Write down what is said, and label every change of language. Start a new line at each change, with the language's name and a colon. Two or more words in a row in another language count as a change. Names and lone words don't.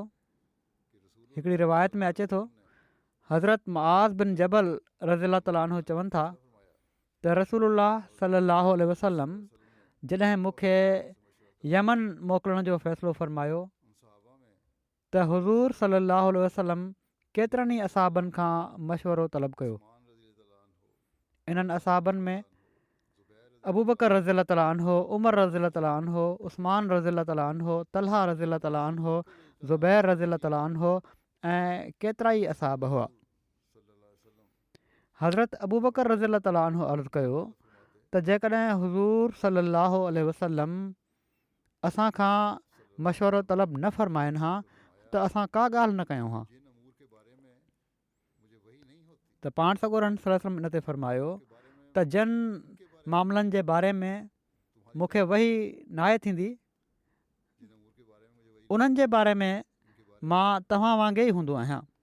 Sindhi: हिकिड़ी रिवायत में अचे थो हज़रत मुआज़ बिन जबल
Arabic: رضي الله تعالى عنه
Sindhi: चवनि था त रसूलुल्लाह
Arabic: صلى الله عليه وسلم
Sindhi: जॾहिं मूंखे यमन मोकिलण जो फ़ैसिलो फ़रमायो त हुज़ूर
Arabic: صلى الله عليه وسلم
Sindhi: केतिरनि ई असाबनि खां मशवरो तलब कयो। इन्हनि असाबनि में अबू बकर
Arabic: رضي الله تعالى عنه,
Sindhi: उमर
Arabic: رضي الله تعالى عنه,
Sindhi: उस्मान
Arabic: رضي الله تعالى عنه,
Sindhi: तलहा
Arabic: رضي الله تعالى عنه,
Sindhi: ज़ुबैर
Arabic: رضي الله تعالى عنه
Sindhi: ऐं केतिरा ई असाब हुआ। हज़रत अबू बकर
Arabic: رضي الله تعالى عنه
Sindhi: अर्ज़ु कयो त जेकॾहिं हुज़ूर
Arabic: صلى الله عليه وسلم
Sindhi: असां खां मशवरो तलब न फ़रमाइनि हा त असां का ॻाल्हि न कयूं हा। त पाण सॻोरनि
Arabic: صلى الله عليه وسلم
Sindhi: इन ते फ़रमायो त जिन मामलनि जे बारे में मूंखे वही नाहे थींदी उन्हनि जे बारे में मां तव्हां वांगुरु ई हूंदो आहियां।